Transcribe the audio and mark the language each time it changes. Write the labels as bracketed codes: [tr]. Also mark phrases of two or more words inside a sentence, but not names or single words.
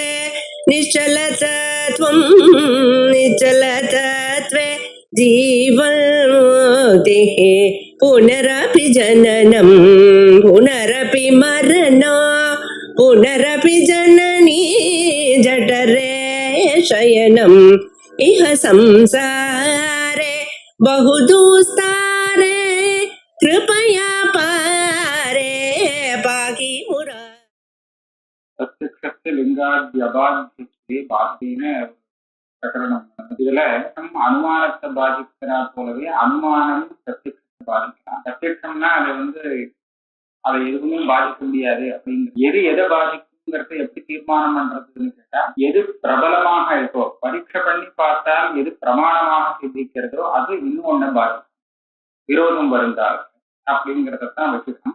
[sa] निश्चलतत्वं निश्चलतत्वे जीवन्मुक्तिः पुनरपि जननं पुनरपि मरणं पुनरपि जननी जठरे शयनम् इह संसारे बहुदुस्तारे कृपया पारे पाहि मुरा प्रत्यक्ष लिंगाद्यबाध्यते बाध्येन பிரகரணம். [ta] இதுல அனுமானத்தை பாதிக்கிறா போலவே அனுமானம் பிரத்யட்சத்தை பாதிக்கலாம். பிரத்யட்சம்னா அதை எதுவுமே பாதிக்க முடியாது அப்படிங்கிற எதை பாதிக்குங்கிறத எப்படி தீர்மானம் பண்றதுன்னு கேட்டா, எது பிரபலமாக இருக்கோ பரீட்சை பண்ணி பார்த்தால் எது பிரமாணமாக சிந்திக்கிறதோ அது இன்னும் ஒண்ணு பாதிக்கும், விரோதம் வருந்தால் அப்படிங்கிறதான் வச்சுக்கணும்.